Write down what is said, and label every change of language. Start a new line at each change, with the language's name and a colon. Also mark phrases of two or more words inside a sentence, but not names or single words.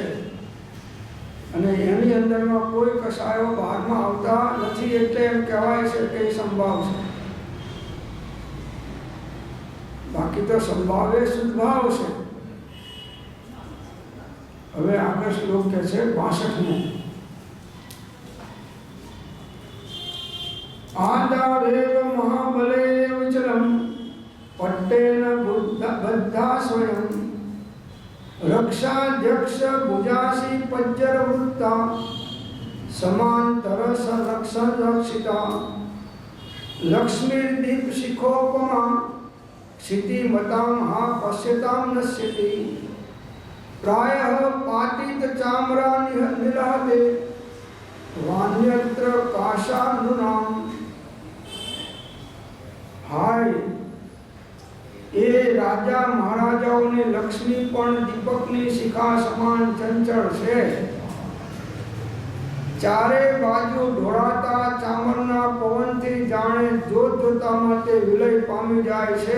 Gujarati: અને એની અંદરમાં કોઈ કસાયો બહારમાં આવતા નથી, એટલે એમ કહેવાય છે કે એ સંભાવ છે. બાકી તો સંભાવ એ શુદ્ધ ભાવ છે. હવે આગળ શ્લોક કહે છે 62.
Sanskrit: आदावेव महाबले विचलम पट्टेन बद्धा स्वयं, रक्षाध्यक्ष भुजासी पज्जर वृत्ता, समांतर संरक्षण रक्षिता, लक्ष्मीर्दीप शिखोपमा, क्षितिमतां हा पश्यतां नश्यति, प्रायः पातित चाम्रा निलहते, वान्यत्र काशानुनाम.
Gujarati: हाय એ રાજા મહારાજાઓની લક્ષ્મી પણ દીપકની શિખા સમાન ચંચળ છે. ચારે બાજુ ઢોળાતા ચામરના પવનથી જાણે જોતામાં તે વિલય પામી જાય છે.